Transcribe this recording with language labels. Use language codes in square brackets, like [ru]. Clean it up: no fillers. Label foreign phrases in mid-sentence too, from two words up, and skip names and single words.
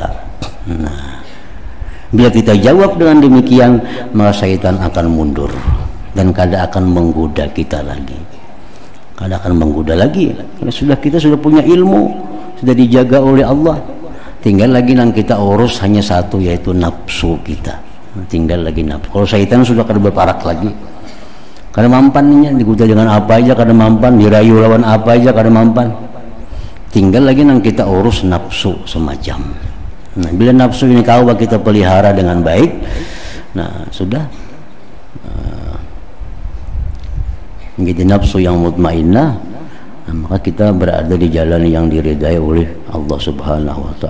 [id] Nah, bila kita jawab dengan demikian, maka syaitan akan mundur dan kada akan menggoda kita lagi. Kada akan menggoda lagi. Karena kita sudah punya ilmu, sudah dijaga oleh Allah. Tinggal lagi yang kita urus hanya satu, yaitu nafsu kita. Tinggal lagi nafsu. [bjn] Kalau syaitan sudah kada berparak lagi, kada mampannya, digoda dengan apa aja kada mampan, dirayu lawan apa aja kada mampan. [id] Tinggal lagi yang kita urus nafsu semacam. Nah bila nafsu ini kau kita pelihara dengan baik, nah sudah menjadi nafsu yang mutmainnah. Nah, maka kita berada di jalan yang diridai oleh Allah [ar] سبحانه وتعالى.